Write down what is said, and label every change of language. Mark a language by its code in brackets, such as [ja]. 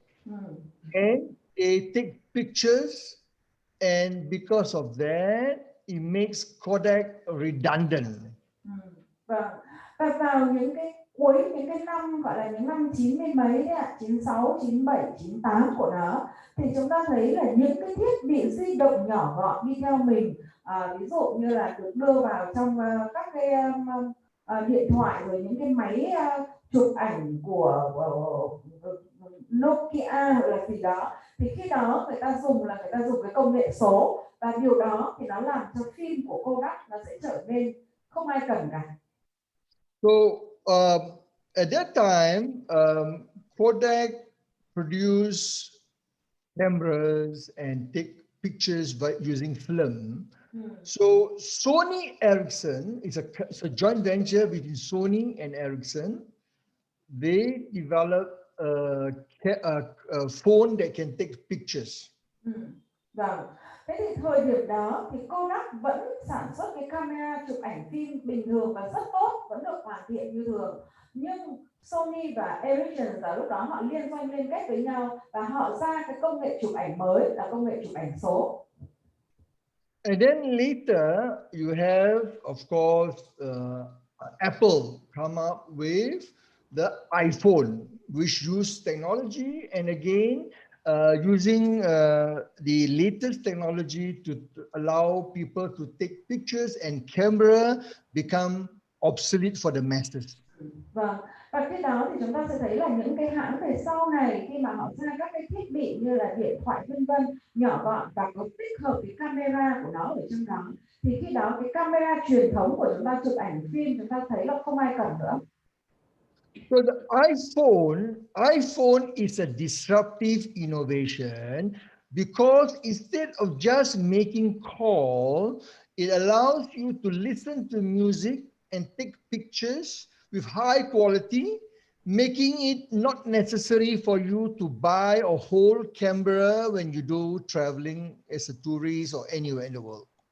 [en] And they take pictures, and because of that, it makes Kodak redundant. [vi] Và vào những cái cuối những cái năm gọi là những năm 90 mấy đấy ạ, 96, 97, 98 của nó, thì chúng ta thấy là những cái thiết bị di động nhỏ gọn đi theo mình, ví dụ như là được đưa vào trong các cái điện thoại, rồi những cái máy chụp ảnh của Nokia hoặc là gì đó, thì khi đó người ta dùng cái công nghệ số, và điều đó thì nó làm cho phim của Kodak nó sẽ trở nên không ai cần cả. [en] So at that time, Kodak produced cameras and take pictures by using film. So Sony Ericsson is a joint venture between Sony and Ericsson. They developed a phone that can take pictures. [vi] Vâng. Thế thì thời điểm đó thì Kodak vẫn sản xuất cái camera chụp ảnh phim bình thường và rất tốt, vẫn được hoàn thiện như thường. Nhưng Sony và Ericsson vào lúc đó họ liên doanh liên kết với nhau và họ ra cái công nghệ chụp ảnh mới là công nghệ chụp ảnh số. [en] And then later you have, of course, Apple come up with the iPhone, which used technology, and again using the latest technology to allow people to take pictures, and camera become obsolete for the masses. [vi] Vâng, và khi đó thì chúng ta sẽ thấy là những cái hãng về sau này khi mà họ ra các cái thiết bị như là điện thoại vân vân nhỏ gọn và có tích hợp cái camera của nó ở trong đó, thì khi đó cái camera truyền thống của chúng ta chụp ảnh phim chúng ta thấy là không ai cần nữa. [en] So the iPhone is a disruptive innovation because instead of just making call, it allows you to listen to music and take pictures with high quality, making it not necessary for you to buy a whole camera when you do traveling as a tourist or anywhere in the world.